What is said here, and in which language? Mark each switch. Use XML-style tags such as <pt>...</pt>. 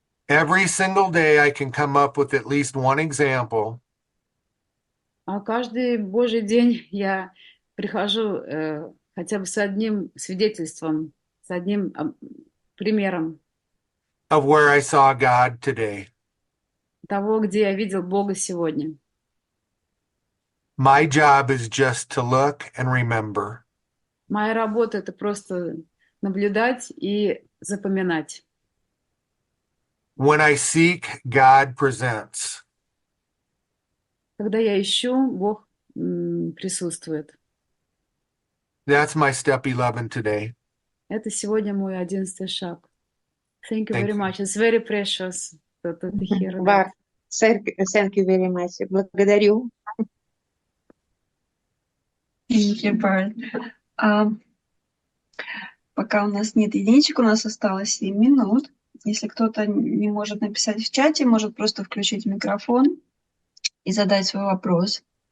<en>Every single day, I can come up with at least one example</en> <ru>А каждый Божий день я прихожу хотя бы с одним свидетельством, с одним примером</ru> <en>of where I saw God today.</en> <ru>того, где я видел Бога сегодня.</ru> <en>My job is just to look and remember.</en> <ru>Моя работа — это просто наблюдать и запоминать.</ru> <en>When I seek, God presents.</en> <ru>Когда я ищу, Бог присутствует.</ru> <en>That's my step 11 today.</en> <ru>Это сегодня мой 11-й шаг.</ru> <en>Thank you Thank very you. much. It's very precious to hear that. Барт, thank you very much.</en> <ru>Благодарю.</ru> <en>Thank you, Барт.</en> <ru>Пока у нас нет единичек, у нас осталось 7 минут. Если кто-то не может написать в чате, может просто включить микрофон и задать свой вопрос.</ru>